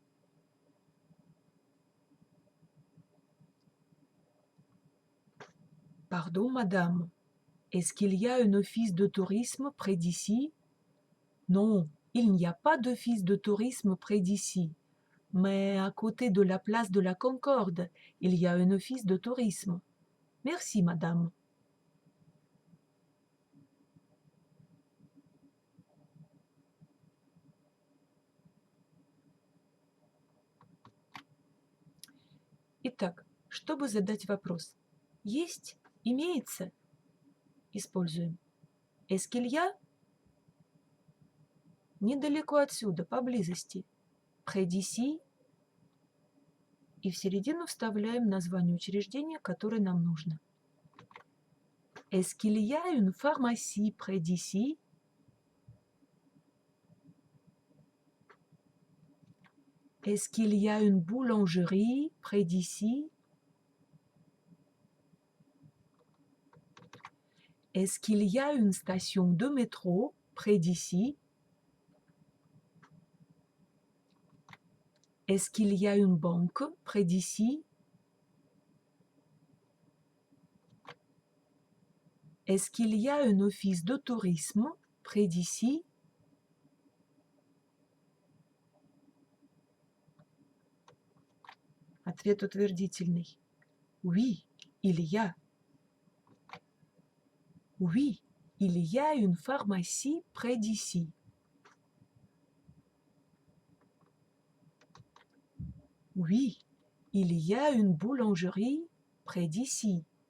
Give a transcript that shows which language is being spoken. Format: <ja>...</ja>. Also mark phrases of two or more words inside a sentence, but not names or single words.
<fr>Pardon, madame, est-ce qu'il y a un office de tourisme près d'ici? Non, il n'y a pas d'office de tourisme près d'ici, mais à côté de la place de la Concorde, il y a un office de tourisme. Merci, madame.</fr> <ru>Итак, чтобы задать вопрос. Есть, имеется, используем.</ru> <fr>Est-ce qu'il y a?</fr> <ru>Недалеко отсюда, поблизости.</ru> <fr>Près d'ici.</fr> <ru>И в середину вставляем название учреждения, которое нам нужно.</ru> <fr>Est-ce qu'il y a une pharmacie près d'ici? Est-ce qu'il y a une boulangerie près d'ici? Est-ce qu'il y a une station de métro près d'ici? Est-ce qu'il y a une banque près d'ici? Est-ce qu'il y a un office de tourisme près d'ici?</fr> <ru>Ответ утвердительный.</ru> <fr>Oui, il y a. Oui, il y a une pharmacie près d'ici. Oui, il y a une boulangerie près d'ici.</fr>